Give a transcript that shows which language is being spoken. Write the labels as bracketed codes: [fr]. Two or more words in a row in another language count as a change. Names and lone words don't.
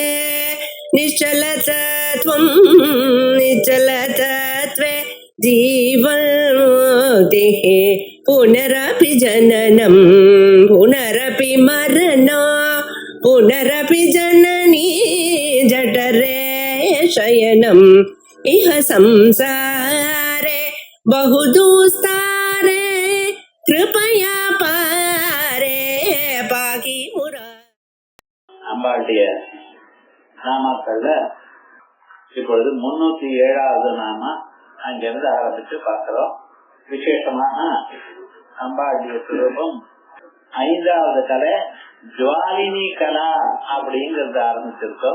[sa] निश्चलतत्वं निश्चलतत्वे जीवन्मुक्तिः पुनरपि जननं पुनरपि मरणं पुनरपि जननी जठरे शयनम् इह संसारे बहुदुस्तारे कृपया पारे पाकि मुरा. [ta] அம்பாளுடைய நாமாக்கள்ல இப்பொழுது 307வது நாமா அங்கிருந்து ஆரம்பிச்சு பார்க்கிறோம். விசேஷமான அம்பாளுடைய சுரூபம் 5வது கலை ஜுவாலினி கலா அப்படிங்கறத ஆரம்பிச்சிருக்கோம்.